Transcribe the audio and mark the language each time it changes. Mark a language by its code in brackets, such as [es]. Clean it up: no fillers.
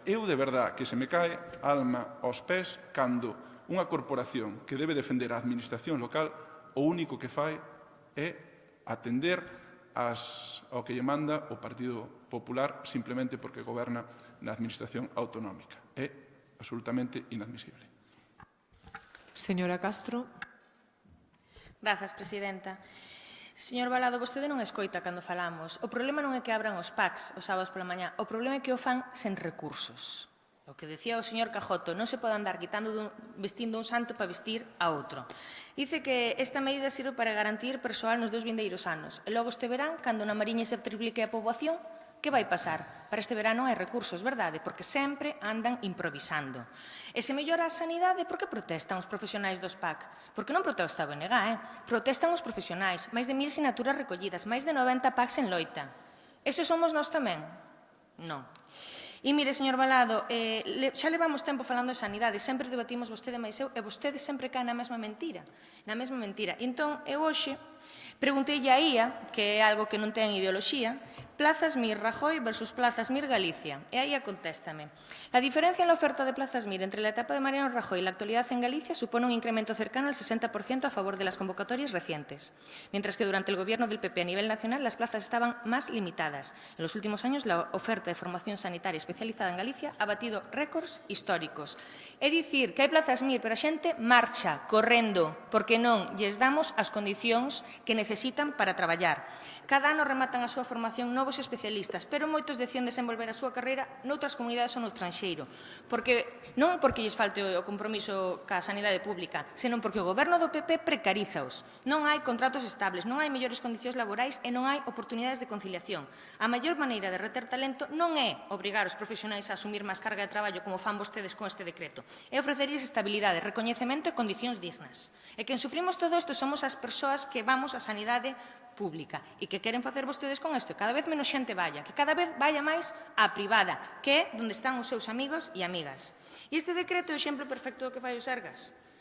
[gl] Eu, de verdad, que se me cae a alma aos pés cando unha corporación que debe defender a administración local o único que fai é atender ao que lle manda o Partido Popular simplemente porque goberna na administración autonómica. É absolutamente inadmisible. Señora Castro. Grazas, presidenta. Señor Balado, vostede non escoita cando falamos. O problema non é que abran os PACs os sábados pola mañá, o problema é que o fan sen recursos. O que decía o señor Cajoto, non se pode andar vestindo un santo para vestir a outro. Dice que esta medida sirve para garantir persoal nos 2 vindeiros anos. E logo este verán, cando na Mariña se triplique a poboación, que vai pasar? Para este verán non hai recursos, verdade? Porque sempre andan improvisando. E se mellora a sanidade, por que protestan os profesionais dos PAC? Porque non protesta a BNG, protestan os profesionais. Máis de 1000 sinaturas recollidas, máis de 90 PACs en loita. Esos somos nós tamén? Non. E mire, señor Balado, xa levamos tempo falando de sanidade, sempre debatimos vostede máis eu, e vostede sempre cae na mesma mentira. Na mesma mentira. Entón, eu hoxe pregunteille a IA, que é algo que non ten ideoloxía, Plazas Mir Rajoy versus Plazas Mir Galicia. E aí contéstame. [es] La diferencia en la oferta de Plazas Mir entre la etapa de Mariano Rajoy y la actualidad en Galicia supone un incremento cercano al 60% a favor de las convocatorias recientes, mientras que durante el gobierno del PP a nivel nacional las plazas estaban más limitadas. En los últimos años la oferta de formación sanitaria especializada en Galicia ha batido récords históricos. [gl] É dicir que hai Plazas Mir, pero a xente marcha correndo porque non lles damos as condicións que necesitan para traballar. Cada ano rematan a súa formación novos especialistas, pero moitos deciden desenvolver a súa carreira noutras comunidades ou no estranxeiro. Non porque lles falte o compromiso ca sanidade pública, senón porque o goberno do PP precarízaos. Non hai contratos estables, non hai mellores condicións laborais e non hai oportunidades de conciliación. A maior maneira de reter talento non é obrigar os profesionais a asumir máis carga de traballo como fan vostedes con este decreto, é ofrecerlles estabilidade, recoñecemento e condicións dignas. E quen sufrimos todo isto somos as persoas que vamos á sanidade pública e que queren facer vostedes con isto. Cada vez menos xente vaya, que cada vez vaya máis á privada, que é onde están os seus amigos e amigas. E este decreto é o exemplo perfecto do que fai o Sergas.